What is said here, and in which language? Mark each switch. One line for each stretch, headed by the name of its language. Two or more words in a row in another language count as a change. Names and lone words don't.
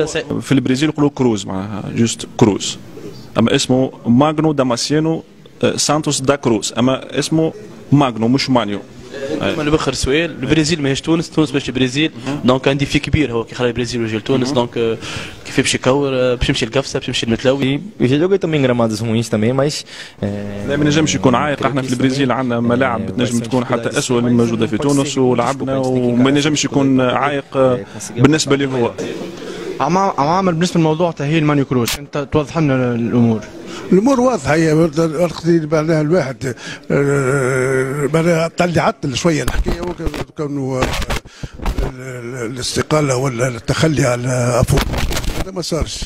Arabic: في البرازيل يقولوا كروز، معناها جوست كروز، اما اسمه ماغنو داماسيانو سانتوس دا كروز، اما اسمه ماغنو مش مانيو. انا بخر سؤال، البرازيل ماهيش تونس، تونس ماشي البرازيل، دونك عندي في كبير هو كي خلى البرازيل ويجي لتونس، دونك كيف باش يكور، باش يمشي لقفصه، باش يمشي للمتلوي.
Portuguese: joguei também gramados ruins também, mas
Arabic: لا ما نجمش يكون عائق. احنا في البرازيل عندنا ملاعب تنجم تكون حتى اسوء اللي موجوده في تونس ولعبنا، وما نجمش يكون عائق بالنسبه لي هو. عمامر بالنسبه لموضوع تاهيل مانيو كروز، انت توضح لنا الامور. الامور واضحه، هي معناها الواحد معناها عطل شويه الحكايه، كونه الاستقاله ولا التخلي على افوق هذا ما صارش.